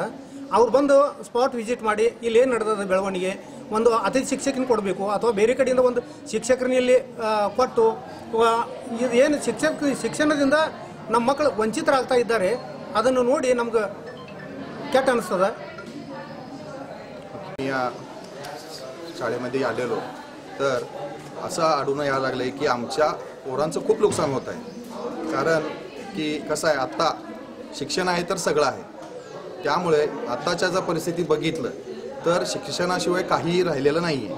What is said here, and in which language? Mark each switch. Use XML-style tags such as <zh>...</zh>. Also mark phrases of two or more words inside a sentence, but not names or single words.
<kn>ಅವ್ರು ಬಂದು ಸ್ಪಾಟ್ ವಿಸಿಟ್ ಮಾಡಿ ಇಲ್ಲಿ ಏನು ನಡೆದದ ಬೆಳವಣಿಗೆ, ಒಂದು ಅತಿಥಿ ಶಿಕ್ಷಕನ ಕೊಡಬೇಕು ಅಥವಾ ಬೇರೆ ಕಡೆಯಿಂದ ಒಂದು ಶಿಕ್ಷಕರನ್ನ ಇಲ್ಲಿ ಕೊಟ್ಟು ಇದೇನು ಶಿಕ್ಷಣದಿಂದ ನಮ್ಮ ಮಕ್ಕಳು ವಂಚಿತರಾಗ್ತಾ ಇದ್ದಾರೆ ಅದನ್ನು ನೋಡಿ ನಮ್ಗೆ ಕೆಟ್ಟ ಅನಿಸ್ತದ.</kn> <mr>या शाळेमध्ये आलेलो तर असं आढळून यायला लागलं आहे की आमच्या पोरांचं खूप नुकसान होत आहे. कारण की कसं आहे, आत्ता शिक्षण आहे तर सगळं आहे. त्यामुळे आत्ताच्या जर परिस्थिती बघितलं तर शिक्षणाशिवाय काहीही राहिलेलं नाही आहे.</mr>